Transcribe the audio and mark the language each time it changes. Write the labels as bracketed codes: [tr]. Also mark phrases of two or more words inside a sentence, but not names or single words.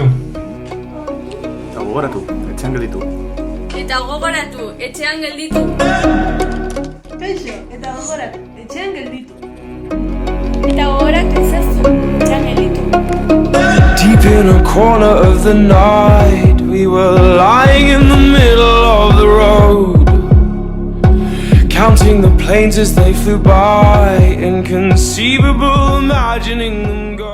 [eu] Eta gogoratu, etxean gelditu. Eta gogoratu, etxean gelditu. Kaixo, eta gogoratu, etxean gelditu. Eta gogoratu ezazu, etxean gelditu. [en] Deep in a corner of the night, we were lying in the middle of the road, counting the planes as they flew by, inconceivable, imagining them